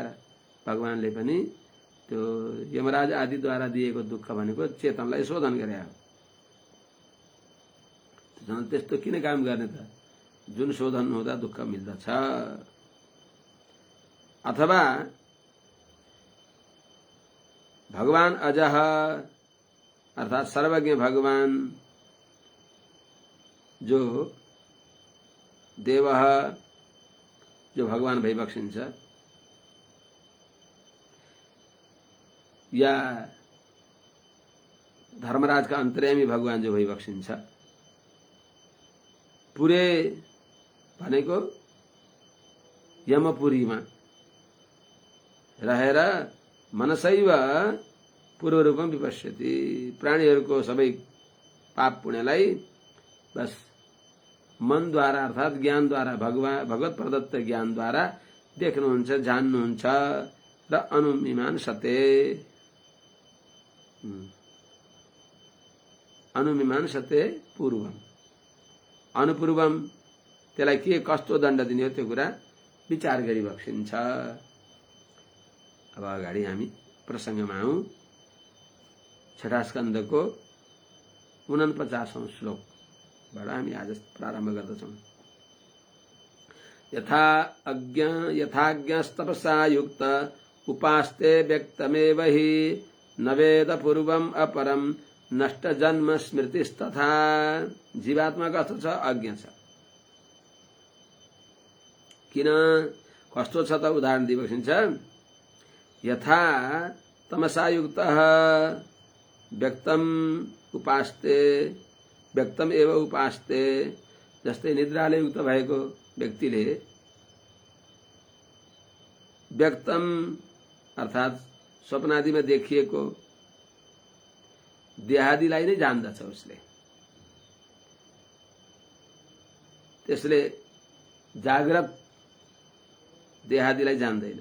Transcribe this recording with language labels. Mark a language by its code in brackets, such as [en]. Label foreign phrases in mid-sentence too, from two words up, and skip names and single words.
[ne] भगवानले पनि त्यो यमराज आदिद्वारा दिएको दुःख भनेको चेतनलाई शोधन गरे हो। त्यस्तो किन काम गर्ने त, जुन शोधन हुँदा दुःख मिल्दछ। अथवा भगवान अजह अर्थात सर्वज्ञ भगवान जो देव जो भगवान भइबक्सिन्छ या धर्मराजका अन्तर्यामी भगवान जो भइबक्सिन्छ। पुरे भनेको यमपुरीमा रहेर [sa] मनसैव पूर्व रूपम विपश्यति, [ne] प्राणीहरूको सबै पाप पुण्यलाई बस मनद्वारा अर्थात ज्ञानद्वारा भगवत प्रदत्त ज्ञानद्वारा देख्नुहुन्छ, जान्नुहुन्छ र अनुमीमांसते, [sa] अनुमीमांसते पूर्वम, अनुपूर्वम [ne] त्यसलाई के कस्तो दण्ड दिने हो त्यो कुरा विचार गरिबक्सिन्छ। अब अगाडि हामी प्रसङ्गमा आउँ। छठा स्कन्धको 49औं श्लोकबाट हामी आज प्रारम्भ गर्दछौं। [sa] यथाज्ञस्तपसा युक्त उपास्ते व्यक्तमेव हि न वेद पूर्वम अपरम नष्ट जन्म स्मृतिस्तथा। [ne] जीवात्मा कस्तो छ? अज्ञ छ। किन? कस्तो छ त? उदाहरण दिइबक्सिन्छ। [sa] यथा तमसायुक्तः व्यक्तम उपास्ते व्यक्तम एव उपास्ते। [ne] जस्तै निद्राले युक्त भएको व्यक्तिले व्यक्तम अर्थात स्वप्नादिमा देखिएको देहादिलाई नै जान्दछ उसले। त्यसले जाग्रत देहादिलाई जान्दैन।